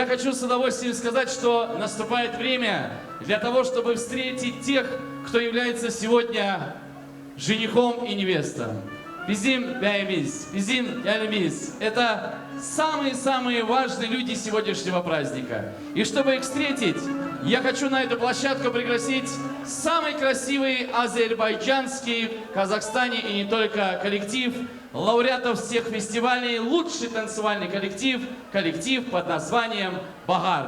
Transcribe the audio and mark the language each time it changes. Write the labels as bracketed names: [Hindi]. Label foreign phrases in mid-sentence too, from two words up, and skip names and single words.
[Russian] хочу с удовольствием сказать, что наступает время для того, чтобы встретить тех, кто является сегодня женихом и невестой. [Azerbaijani] Bizim beyimiz, bizim gelimiz – [Russian] это самые-самые важные люди сегодняшнего праздника. И чтобы их встретить, я хочу на эту площадку пригласить самый красивый азербайджанский, в Казахстане и не только коллектив, лауреатов всех фестивалей, лучший танцевальный коллектив, коллектив под названием «Багар».